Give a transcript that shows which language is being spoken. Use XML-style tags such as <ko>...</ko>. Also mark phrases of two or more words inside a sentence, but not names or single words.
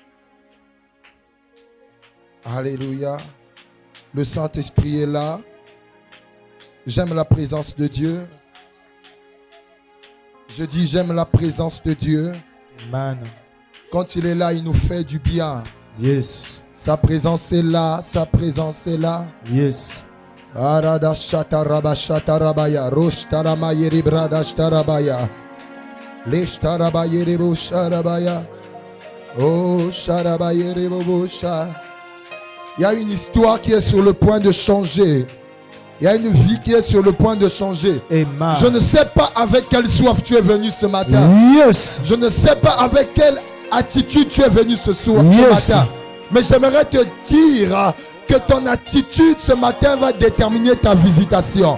<fr>Alléluia. Le Saint-Esprit est là. J'aime la présence de Dieu. Je dis j'aime la présence de Dieu. Amen. Quand il est là, il nous fait du bien. Yes. Sa présence est là. Sa présence est là. Yes. Arada shataraba shatarabaya. Roshtarama yeribrada shtarabaya. Leshtaraba yeribu sharabaya. Oh sharaba yeribu sha. Il y a une histoire qui est sur le point de changer. Il y a une vie qui est sur le point de changer. Amen. Je ne sais pas avec quelle soif tu es venu ce matin. Yes. Je ne sais pas avec quelle attitude tu es venu ce soir, Yes. ce matin. Mais j'aimerais te dire que ton attitude ce matin va déterminer ta visitation.</fr>